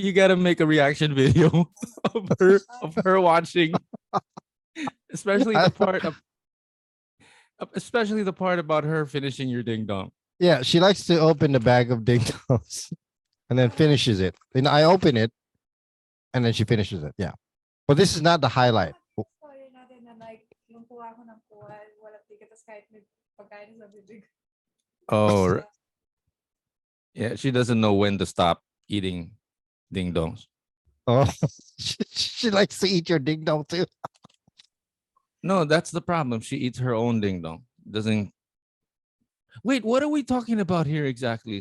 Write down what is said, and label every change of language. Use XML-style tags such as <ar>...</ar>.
<en>You gotta make a reaction video of her watching, especially the part of, especially the part about her finishing your ding dong. Yeah, she likes to open the bag of ding dongs and then finishes it. And I open it, and then she finishes it. Yeah, but this is not the highlight.</en> <tl>story natin na like, yung kuha ko ng kuha, walang ticket, tas kahit may pagkain sa bibig.</tl> <en>Oh, yeah. She doesn't know when to stop eating ding dongs. Oh, she likes to eat your ding dong too. No, that's the problem. She eats her own ding dong. Doesn't. Wait, what are we talking about here exactly?</en>